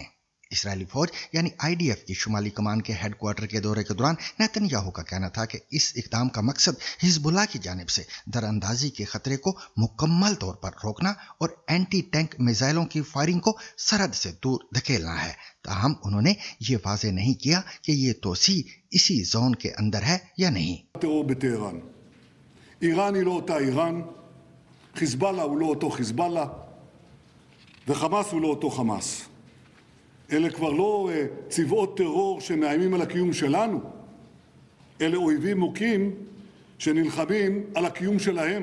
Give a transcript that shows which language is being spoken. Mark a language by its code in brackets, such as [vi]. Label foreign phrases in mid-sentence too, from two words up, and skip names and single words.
[ur] اسرائیلی فوج یعنی IDF کی شمالی کمان کے ہیڈ کوارٹر کے دورے کے دوران نیتن یاہو کا کہنا تھا کہ اس اقدام کا مقصد حزب اللہ کی جانب سے دراندازی کے خطرے کو مکمل طور پر روکنا اور اینٹی ٹینک میزائلوں کی فائرنگ کو سرحد سے دور دھکیلنا ہے، تاہم انہوں نے یہ واضح نہیں کیا کہ یہ توسیع اسی زون کے اندر ہے یا نہیں۔ [he] ایران היא לא אותה איראן, חיזבאללה הוא לא אותו חיזבאללה, וחמאס הוא לא אותו חמאס. אלה כבר לא צבאות טרור שמאיימים על הקיום שלנו, אלה אויבים מוכים שנלחמים על הקיום שלהם.